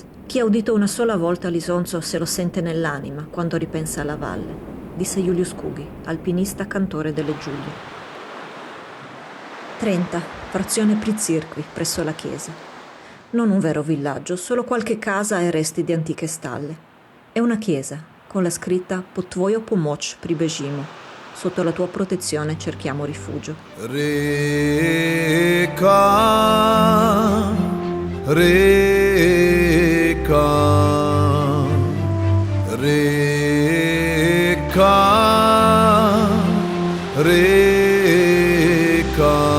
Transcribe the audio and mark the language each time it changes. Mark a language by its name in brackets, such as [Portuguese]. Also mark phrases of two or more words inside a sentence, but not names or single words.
[Italian] Chi ha udito una sola volta l'Isonzo se lo sente nell'anima quando ripensa alla valle, disse Julius Kugi, alpinista cantore delle Giulie. 30, frazione Prizirkvi, presso la chiesa. Non un vero villaggio, solo qualche casa e resti di antiche stalle. È una chiesa, con la scritta [Slovenian] Pod tvojo pomoć pribežimo. [Italian] Sotto la tua protezione cerchiamo rifugio. [Slovenian] Reka, reka, reka, reka.